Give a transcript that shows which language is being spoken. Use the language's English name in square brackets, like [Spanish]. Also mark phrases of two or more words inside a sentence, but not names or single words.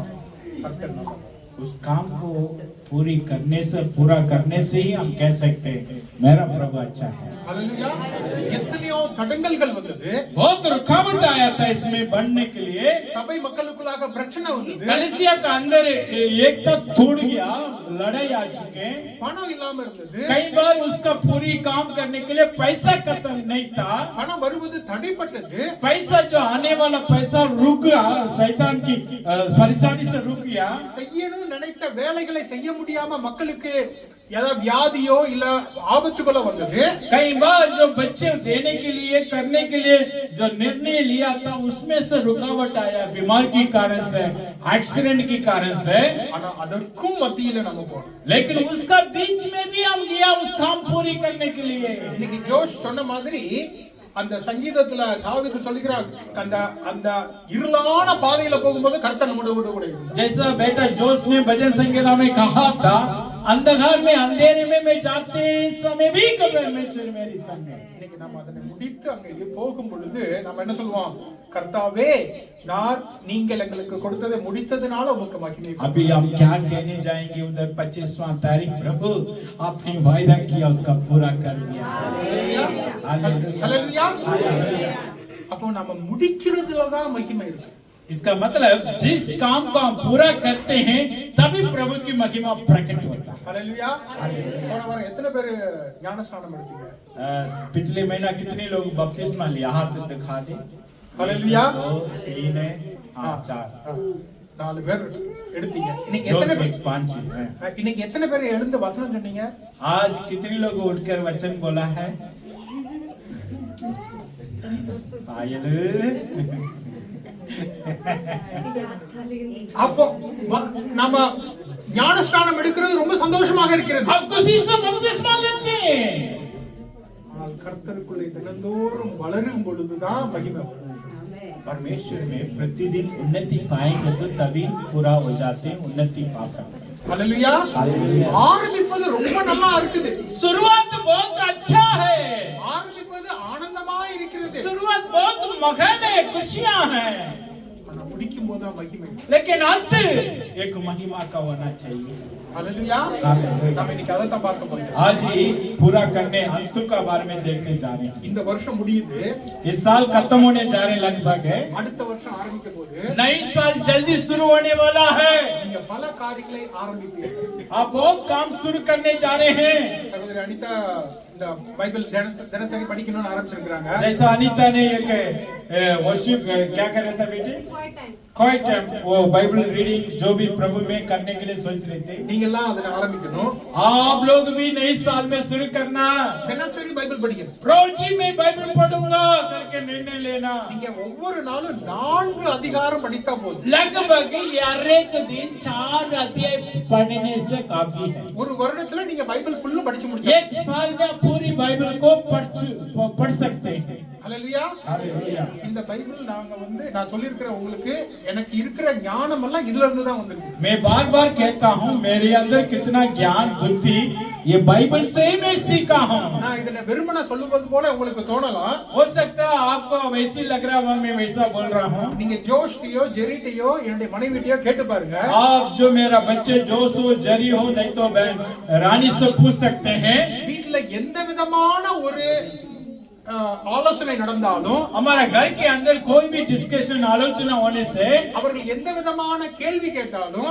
[Tamil] கர்த்தர் நல்லவர். [Hindi] उस काम को पूरा करने से ही हम कह सकते हैं मेरा प्रभु अच्छा है. [Tamil] ஹல்லேலூயா. எத்தனையோ தடங்கல்கள் வந்தது, [Hindi] बहुत रुकावट आया था इसमें बढ़ने के लिए. [Tamil] சபை மக்களுக்குள்ளாக பிரச்சனை வந்தது, [Hindi] कलीसिया का अंदर एकता टूट गया, लड़ाई आ चुके. [Tamil] பணம் இல்லாம இருந்தது, [Hindi] कई बार उसका पूरी काम करने के लिए पैसा खत्म नहीं था. [Tamil] பணம் வருவது தடைப்பட்டது, [Hindi] पैसा जो आने वाला पैसा रुक गया, शैतान की परेशानी से रुक गया. [Tamil] செய்யணும்னு நினைத்த வேலைகளை செய்ய முடியாம மக்களுக்கு ஏதாவது வியாதியோ இல்ல ஆபத்துகளோ வந்தது. [Hindi] कई बार जो बच्चे देने के लिए करने के लिए जो निर्णय लिया था उसमें से रुकावट आया, बीमार के कारण से, एक्सीडेंट के कारण से. [Tamil] ஆனா அதற்கும் மத்தியில நம்ம போறோம். [Hindi] लेकिन उसका बीच में भी हम गया उस काम पूरी करने के लिए. [Tamil] இன்னைக்கு ஜோஷ் சொன்ன மாதிரி அந்த சங்கீதத்துல தாவீது சொல்லுகிறார், அந்த இருளான பாதையில போகும்போது கர்த்தர் நம்மோடு கூட இருந்தார். [Hindi] जैसा बेटा जोश ने भजन संगीता में कहा था, अंधकार में अंधेरे में मैं जाते समय भी परमेश्वर मेरी संग है. [Tamil] இன்னைக்கு நம்ம அதனை முடித்து அங்கே போகும் பொழுது நம்ம என்ன சொல்லுவோம்? கர்த்தாவே நீங்கள் எங்களுக்கு கொடுத்ததை முடித்ததுனால உமக்கு மகிமை. [Hindi] अभी हम क्या कहने जाएंगे उधर 25वां तारीख प्रभु आपने वायदा किया उसका पूरा कर दिया. [Tamil] ஹல்லேலூயா. அப்போ நம்ம முடிக்கிறதுல தான் மகிமை இருக்கு. [Hindi] इसका मतलब जिस काम को हम पूरा करते हैं तभी प्रभु की महिमा प्रकट होता है. [Tamil] ஹல்லேலூயா. போன வாரம் எத்தனை பேர் ஞானஸ்நானம் எடுத்தீங்க? [Hindi] पिछले महीना कितने लोग बपतिस्मा लिया? हाथ दिखा दे. [Tamil] ஹல்லேலூயா. 2 3 4 4 பேர் எடுத்தீங்க. இன்னைக்கு எத்தனை பேர் [Hindi] 5 है. [Tamil] இன்னைக்கு எத்தனை பேர் எழுந்து வசனம் சொன்னீங்க? [Hindi] आज कितने लोग उठकर वचन बोला है? पायल. [Tamil] அப்போ நம்ம ஞானஸ்நானம் எடுக்கிறது ரொம்ப சந்தோஷமாக இருக்கிறது. [Hindi] हम खुशी से बपतिस्मा लेते हैं. [Tamil] ஆனால் கர்த்தருக்குள்ளே தினந்தோறும் வளரும் பொழுதுதான் மகிமை. [Hindi] परमेश्वर में प्रतिदिन उन्नति पाएंगे तो तभी पूरा हो जाते हैं, उन्नति पा सकते हैं. [Tamil] ஹல்லேலூயா. ஆரம்பிப்பது ரொம்ப நல்லா இருக்குது, [Hindi] शुरुआत बहुत अच्छा है, [Tamil] ஆரம்பிப்பது ஆனந்தமா இருக்கிறது, [Hindi] शुरुआत बहुत मगन है, खुशियां हैं. [Tamil] ஆனா முடிக்கும் போது மகிமை. [Hindi] लेकिन अंत एक महिमा का होना चाहिए. [Tamil] ஹல்லேலூயா. நம்ம இன்னைக்கு அதை தான் பார்க்க போறோம். [Hindi] आज ही पूरा करने अंत का बारे में देखने जा रहे हैं. [Tamil] இந்த வருஷம் முடியுது, [Hindi] इस साल खत्म होने जा रहे लगभग है. [Tamil] அடுத்த வருஷம் ஆரம்பிக்க போது [Hindi] नई साल जल्दी शुरू होने वाला है. [Tamil] நீங்க பல காரியங்களை ஆரம்பிப்பீர்கள். [Hindi] आप बहुत काम शुरू करने जा रहे हैं. [Tamil] சகோதர சகோதரி அனிதா இந்த பைபிள் தினசரி படிக்கணும்னு ஆரம்பிச்சிருக்காங்க. [Hindi] जैसा अनीता ने एक वर्शिप क्या कर रहा था बेटे, [English] quiet time [Hindi] वो [English] Bible reading [Hindi] जो भी प्रभु में करने के लिए सोच रहे थे, [Tamil] நீங்க எல்லாம் அதை ஆரம்பிக்கணும். [Hindi] आप लोग भी नए साल में शुरू करना, [Tamil] தினசரி பைபிள் படிக்கணும். [Hindi] रोज ही मैं बाइबल पढ़ूंगा करके निर्णय लेना. [Tamil] நீங்க ஒவ்வொரு நாளும் 4 அதிகாரம் படித்தா போதும். [Hindi] लगभग हर एक दिन 4 अध्याय पढ़ने से काफी है. [Tamil] ஒரு வருடத்துல நீங்க பைபிள் ஃபுல்லா படிச்சு முடிச்சு [Hindi] एक साल में पूरी बाइबल को पढ़ सकते हैं. [Tamil] ஹalleluya. [Hindi] हालेलुया. [Tamil] இந்த பைபிள் நான் சொல்லியிருக்கிற உங்களுக்கு எனக்கு இருக்கிற ஞானம் எல்லாம் இதுல இருந்து தான் வந்திருக்கு. [Hindi] मैं बार बार कहता हूँ मेरे अंदर कितना ज्ञान बुद्धि ये बाइबल से ही मैं सीखा हूँ. [Tamil] நான் இதனை வெறுமனே சொல்லுவது போல உங்களுக்கு தோணலாம். [Hindi] हो सकता है आपको वैसे लग रहा है मैं वैसा बोल रहा हूँ. [Tamil] நீங்க ஜோஷ்டியோ ஜெரிட்டியோ என்னுடைய மனைவிட்டியோ கேட்டு பாருங்க. [Hindi] आप जो मेरा बच्चे जोश हो जरी हो नहीं तो बहन रानी से पूछ सकते हैं. [Tamil] வீட்ல எந்த விதமான ஒரு ஆலோசனை நடந்தாலும் [Hindi] हमारा घर के अंदर कोई भी डिस्कशन आलोचना होने से [Tamil] அவர்கள் எந்த விதமான கேள்வி கேட்டாலும்